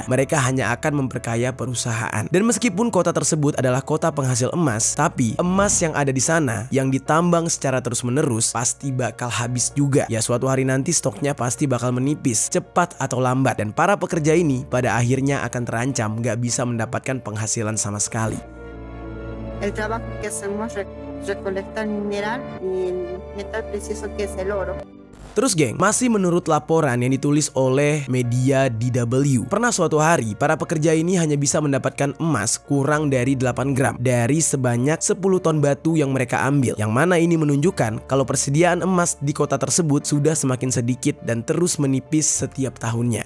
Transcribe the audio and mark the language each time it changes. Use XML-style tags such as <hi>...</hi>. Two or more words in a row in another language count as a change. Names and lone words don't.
<id>Mereka hanya akan memperkaya perusahaan. Dan meskipun kota tersebut adalah kota penghasil emas, tapi emas yang ada di sana yang ditambang secara terus-menerus pasti bakal habis juga. Ya, suatu hari nanti stoknya pasti bakal menipis, cepat atau lambat. Dan para pekerja ini pada akhirnya akan terancam gak bisa mendapatkan penghasilan sama sekali.</id> <es>El trabajo que hacemos recolectar mineral y el metal precioso que es el oro.</es> <id>Terus, geng, masih menurut laporan yang ditulis oleh media DW, pernah suatu hari para pekerja ini hanya bisa mendapatkan emas kurang dari 8 gram dari sebanyak 10 ton batu yang mereka ambil. Yang mana ini menunjukkan kalau persediaan emas di kota tersebut sudah semakin sedikit dan terus menipis setiap tahunnya.</id>